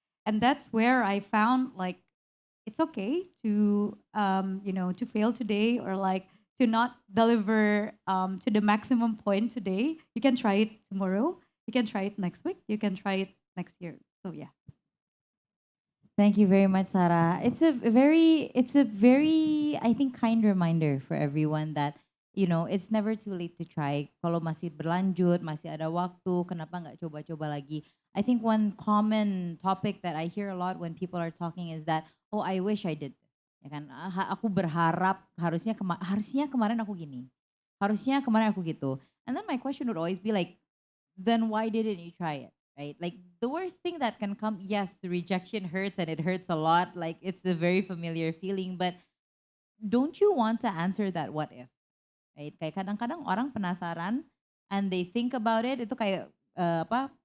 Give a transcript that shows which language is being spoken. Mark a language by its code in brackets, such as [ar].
[en] And that's where I found like it's okay to to fail today or like to not deliver to the maximum point today. You can try it tomorrow. You can try it next week. You can try it next year. So yeah. Thank you very much, Sarah. It's a very, I think, kind reminder for everyone that, it's never too late to try. [id] Kalau masih berlanjut, masih ada waktu, kenapa nggak coba-coba lagi? [en] I think one common topic that I hear a lot when people are talking is that, oh, I wish I did this. [id] Ya kan? Aku berharap harusnya kemarin aku gini. Harusnya kemarin aku gitu. [en] And then my question would always be like, then why didn't you try it? Right? Like the worst thing that can come, yes, rejection hurts and it hurts a lot. Like it's a very familiar feeling, but don't you want to answer that what if? Right? [id] Kayak kadang-kadang orang penasaran [en] and they think about it, [id] itu kayak apa?